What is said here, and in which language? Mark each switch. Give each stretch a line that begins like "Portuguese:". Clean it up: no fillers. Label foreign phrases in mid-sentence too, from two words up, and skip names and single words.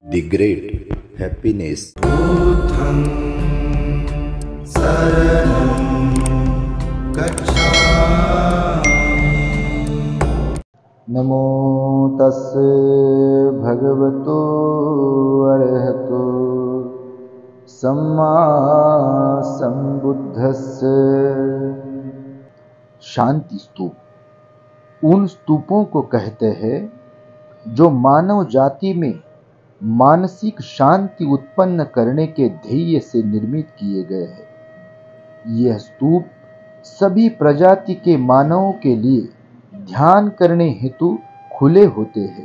English: The great happiness.
Pali: बुद्धं शरणं गच्छामि। नमो तस्से भगवतो अरहतो सम्मा संबुद्धस्से।
Hindi: शांति स्तूप उन स्तूपों को कहते हैं जो मानव जाति में मानसिक शांति उत्पन्न करने के ध्येय से निर्मित किए गए हैं। यह स्तूप सभी प्रजाति के मानवों के लिए ध्यान करने हेतु खुले होते हैं।